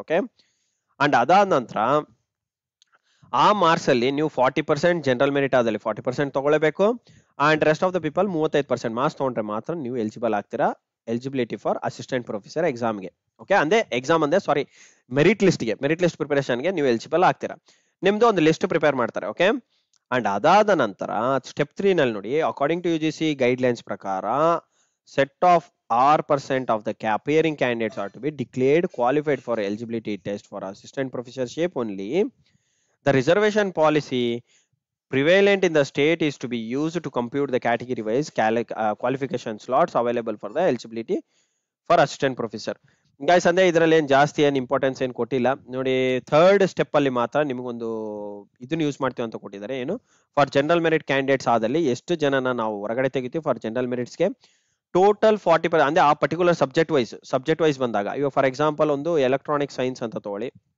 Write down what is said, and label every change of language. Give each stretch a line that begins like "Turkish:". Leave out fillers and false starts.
Kannada: Okay, and ಅದಾದ ನಂತರ ಆ ಮಾರ್ಕ್ಸ್ ಅಲ್ಲಿ ನೀವು 40% ಜನರಲ್ ಮೆರಿಟ್ ಆದಲ್ಲಿ 40% ತಗೊಳ್ಳೇಬೇಕು.
English: and rest of the people
Kannada: 35% marks ತಗೊಂಡ್ರೆ ಮಾತ್ರ ನೀವು ಎಲಿಜಿಬಲ್ ಆಗ್ತೀರಾ ಎಲಿಜಿಬಿಲಿಟಿ ಫಾರ್ ಅಸಿಸ್ಟೆಂಟ್ ಪ್ರೊಫೆಸರ್ ಎಕ್ಸಾಮ್ಗೆ. ಓಕೆ, ಅಂದ್ರೆ ಎಕ್ಸಾಮ್ ಅಂದ್ರೆ ಸಾರಿ ಮೆರಿಟ್ ಲಿಸ್ಟ್ ಪ್ರಿಪರೇಷನ್ಗೆ ನೀವು ಎಲಿಜಿಬಲ್ ಆಗ್ತೀರಾ. ನಿಮ್ದು ಒಂದು ಲಿಸ್ಟ್ ಪ್ರಿಪೇರ್ ಮಾಡ್ತಾರೆ.
English: okay, and
Kannada: ಅದಾದ ನಂತರ ಸ್ಟೆಪ್ 3 ನಲ್ಲಿ ನೋಡಿ,
English: According to UGC guidelines ಪ್ರಕಾರ set of R% of the appearing candidates are to be declared qualified for eligibility test for assistant professorship only. The reservation policy prevalent in the state is to be used to compute the category wise qualification slots available for the eligibility for assistant professor.
Kannada: Guys ಅಂದ್ರೆ ಇದರಲ್ಲಿ ಏನ್ ಜಾಸ್ತಿ ಏನ್ importance ಏನ್ ಕೊಟ್ಟಿಲ್ಲ ನೋಡಿ. Third step ಅಲ್ಲಿ ಮಾತ್ರ ನಿಮಗೊಂದು ಇದನ್ನ ಯೂಸ್ ಮಾಡ್ತೀವಿ ಅಂತ ಕೊಟ್ಟಿದ್ದಾರೆ. ಏನು, ಫಾರ್ ಜನರಲ್ ಮೆರಿಟ್ ಕ್ಯಾಂಡಿಡೇಟ್ಸ್ ಆದಲ್ಲಿ ಎಷ್ಟು ಜನನ ನಾವು ಹೊರಗಡೆ ತೆಗಿತೀವಿ ಫಾರ್ ಜನರಲ್ ಮೆರಿಟ್ಸ್ಗೆ ಟೋಟಲ್ 40% ಅಂದ್ರೆ ಆ ಪರ್ಟಿಕ್ಯುಲರ್ ಸಬ್ಜೆಕ್ಟ್ ವೈಸ್ ಬಂದಾಗ, ಇವಾಗ ಫಾರ್ ಎಕ್ಸಾಂಪಲ್ ಒಂದು ಎಲೆಕ್ಟ್ರಾನಿಕ್ ಸೈನ್ಸ್ ಅಂತ ತಗೊಳ್ಳಿ.